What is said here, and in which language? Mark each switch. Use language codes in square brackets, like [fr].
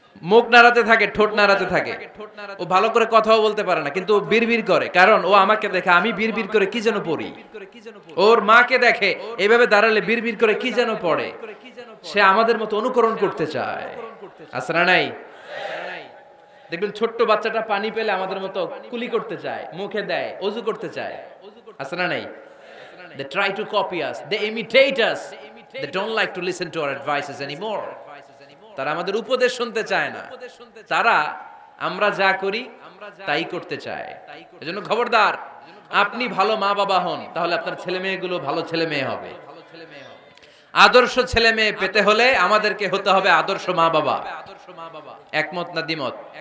[bn] মুখ নাড়াতে থাকে, ঠোঁট নাড়াতে থাকে, ও ভালো করে কথাও বলতে পারে না, কিন্তু বিড়বিড় করে, কারণ ও আমাকে দেখে আমি বিড়বিড় করে কি যেন পড়ি। ওর মাকে দেখে এভাবে দাঁড়ালে বিড়বিড় করে কি যেন পড়ে, সে আমাদের মতো অনুকরণ করতে চায়। আছে না নাই? দেখবেন ছোট্ট বাচ্চাটা পানি পেলে আমাদের মতো কুলি করতে চায়, মুখে দেয়, ওযু করতে চায়। আছে না নাই? [en] They try to copy us, they imitate us, they don't like to listen to our advices anymore. [bn] তারা আমাদের উপদেশ শুনতে চায় না, তারা আমরা যা করি তাই করতে চায়। এজন্য খবরদার, আপনি ভালো মা বাবা হন, তাহলে আপনার ছেলে মেয়েগুলো ভালো ছেলে মেয়ে হবে। আদর্শ ছেলে মেয়ে পেতে হলে আমাদেরকে হতে হবে আদর্শ মা বাবা। একমত না দ্বিমত?